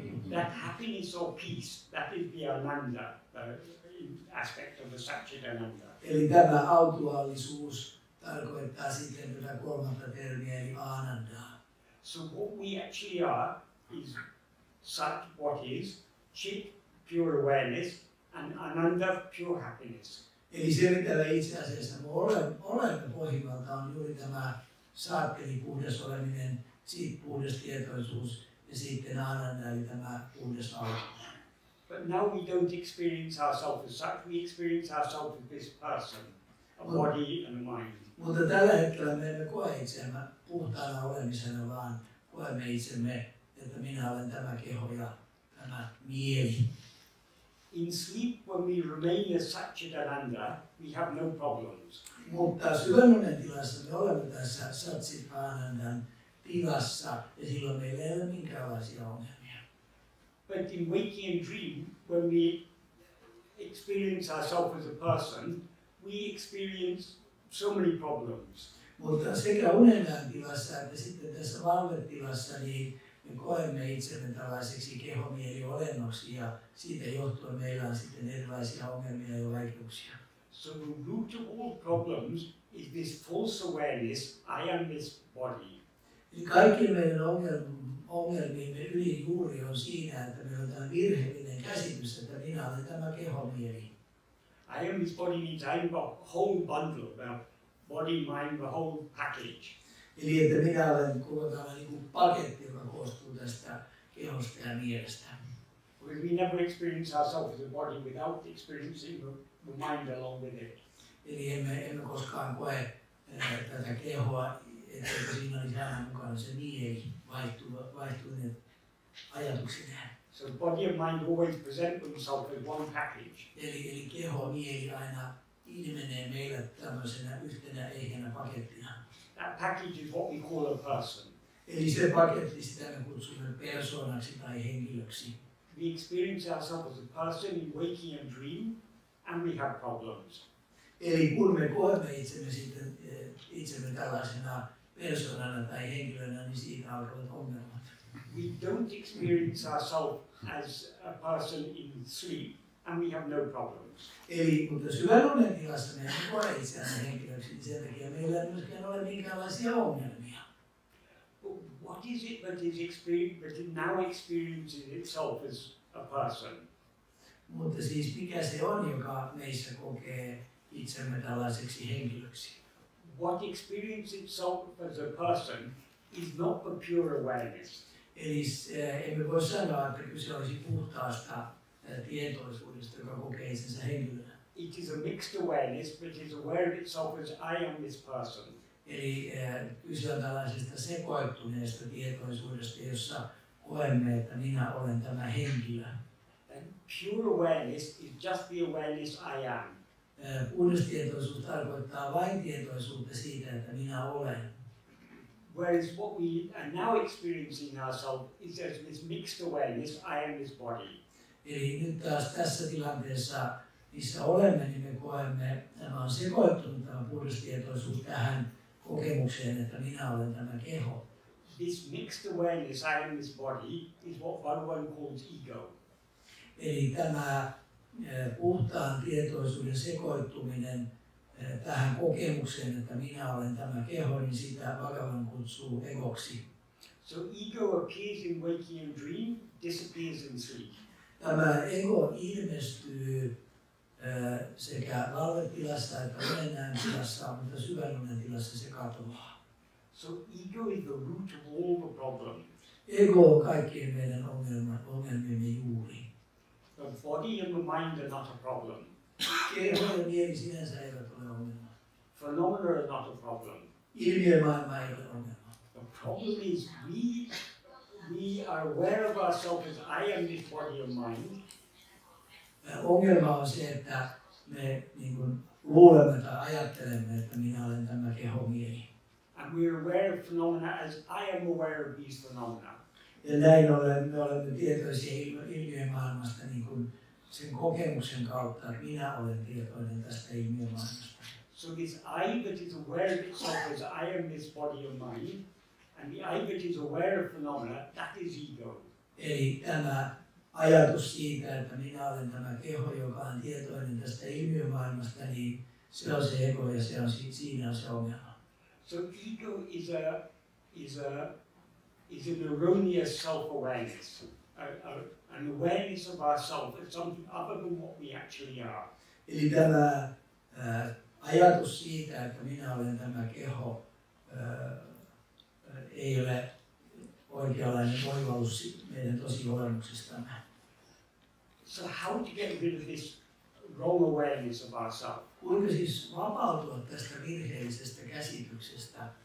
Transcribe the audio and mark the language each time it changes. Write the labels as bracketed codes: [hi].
[en] That happiness or peace, that is the ananda aspect of the Satchidananda. [fi] Eli tämä autuaallisuus tarkoittaa sitten tätä kolmatta termiä, eli ānandaa. [en] So what we actually are is Sat, what is, Chit, pure awareness, and Ananda, pure happiness. [fi] Eli se, mitä me itse asiassa olemme pohjimmalta, on juuri tämä Sat, eli puhdas oleminen, Chit, puhdas tietoisuus, ja sitten Ananda, eli tämä puhdas autuus. [en] But now we don't experience ourselves as such, we experience ourselves as this person, a body and a mind. [fi] Mutta tällä hetkellä me emme koe itseämme puhtaana olemisena, vaan koemme itsemme, että minä olen tämä keho ja tämä mieli. [en] In sleep, when we remain as Satchidananda, we have no problems. [fi] Mutta syvännunen tilassa me olemme tässä Satchidanandan tilassa ja silloin meillä ei ole minkäänlaisia ongelmia. [en] But in waking and dream, when we experience ourselves as a person, we experience so many problems. [fi] Mutta sekä unenäön tilassa että sitten tässä valvetilassa niin me koemme itsemme tällaiseksi kehomieliolennoksi ja siitä johtuen meillä on sitten erilaisia ongelmia ja vaikeuksia. [en] So the root of all problems is this false awareness, I am this body. [fi] Eli kaikki meidän ongelmiemme ylijuuri on siinä, että meillä on tämä virheellinen käsitys, että minä olen tämä kehomieli. [en] I am this body means I am the whole bundle, the body, mind, the whole package. [fi] Eli että minä olen koko tämä paketti, joka koostuu tästä kehosta ja mielestä. [en] Because we never experience ourselves as a body without experiencing the mind along with it. [fi] Eli emme koskaan koe tätä kehoa, etteikö siinä olisi aina mukana se mieli vaihtuneet ajatuksineen. [en] So body and mind always present themselves as one package. [fi] Eli keho, mieli aina ilmenee meille tämmöisenä yhtenä ehjänä pakettina. [en] That package is what we call a person. [fi] Eli se paketti, sitä me kutsumme persoonaksi tai henkilöksi. [en] We experience ourselves as a person in waking and dream, and we have problems. [fi] Eli kun me koemme itsemme tällaisena persoonana tai henkilönä, niin siitä alkavat ongelmat. [en] We don't experience ourselves as a person in sleep, and we have no problems. [fi] Eli mutta syvänunen tilassa me emme koe itseämme henkilöksi, niin sen takia meillä ei myöskään ole minkäänlaisia ongelmia. [en] But what is it that it now experiences itself as a person? [fi] Mutta siis mikä se on, joka meissä kokee itsemme tällaiseksi henkilöksi? [en] What experiences itself as a person is not the pure awareness. [fi] Eli emme voi sanoa, että kyse olisi puhtaasta tietoisuudesta, joka kokee itsensä henkilönä. [en] It is a mixed awareness, but is aware of itself as I am this person. [fi] Eli kyse on tällaisesta sekoittuneesta tietoisuudesta, jossa koemme, että minä olen tämä henkilö. [en] And pure awareness is just the awareness I am. [fi] Puhdas tietoisuus tarkoittaa vain tietoisuutta siitä, että minä olen. [en] Whereas what we are now experiencing ourselves is as this mixed awareness, I am this body. [fi] Eli nyt taas tässä tilanteessa, missä olemme, niin me koemme, tämä on sekoittunut tämä puhdas tietoisuus tähän kokemukseen, että minä olen tämä keho. [en] This mixed awareness, I am this body, is what Bhagavan calls ego. [fi] Eli tämä puhtaan tietoisuuden sekoittuminen tähän kokemukseen, että minä olen tämä keho, niin sitä Bhagavan kutsuu egoksi. [en] So ego appears in waking and dream, disappears in sleep. [fi] Tämä ego ilmestyy sekä valvetilassa että unenäön tilassa, mutta syvänunen tilassa se katoaa. [en] So ego is the root of all the problems. [fi] Ego on kaikkien meidän ongelmiemme juuri. [en] The body and the mind are not a problem. [fi] Keho ja mieli sinänsä eivät ole ongelma. [en] Phenomena are not a problem. [fi] Ilmiömaailma ei ole ongelma. [en] The problem is we are aware of ourselves as I am this body and mind. [fi] Ongelma on se, että me luulemme tai ajattelemme, että minä olen tämä keho mieli. [en] And we are aware of phenomena as I am aware of these phenomena. [fi] Ja näin ollen me olemme tietoisia ilmiömaailmasta niin kuin sen kokemuksen kautta, että minä olen tietoinen tästä ilmiömaailmasta. [en] So this I that is aware of itself as I am this body of mind, and the I that is aware of phenomena, that is ego. [fi] Eli tämä ajatus siitä, että minä olen tämä keho, joka on tietoinen tästä ilmiömaailmasta, niin se on se ego ja siinä on se ongelma. [en] So ego is an erroneous self-awareness, an awareness of ourselves as something other than what we actually are. [fi] Eli tämä ajatus siitä, että minä olen tämä keho, ei ole oikeanlainen oivallus meidän tosi olemuksestamme. [en] So how to get rid of this wrong awareness of ourselves? [fi] Kuinka siis vapautua tästä virheellisestä käsityksestä?